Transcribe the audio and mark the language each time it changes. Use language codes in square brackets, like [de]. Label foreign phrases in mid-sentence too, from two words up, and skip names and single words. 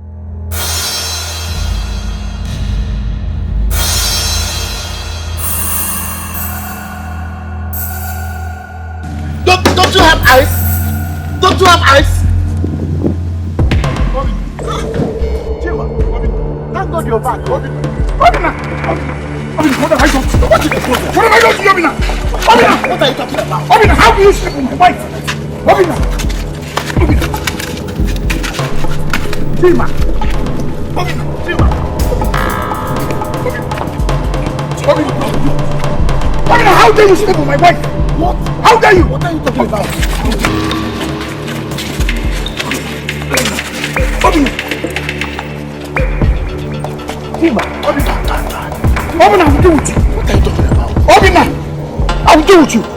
[en] Don't you have eyes? Don't you have eyes? Thank God you're back. Obina! What have I done? What have I done to you, Obina? Obina! What are you talking about? Obina, how do you sleep with my wife? Obina! Tima! Obina! Tima! Obina, how dare you sleep with my wife? What? How dare you? What are you talking about? Obina! Obina, I will deal with you. What are you talking about? Obina, I will deal with you.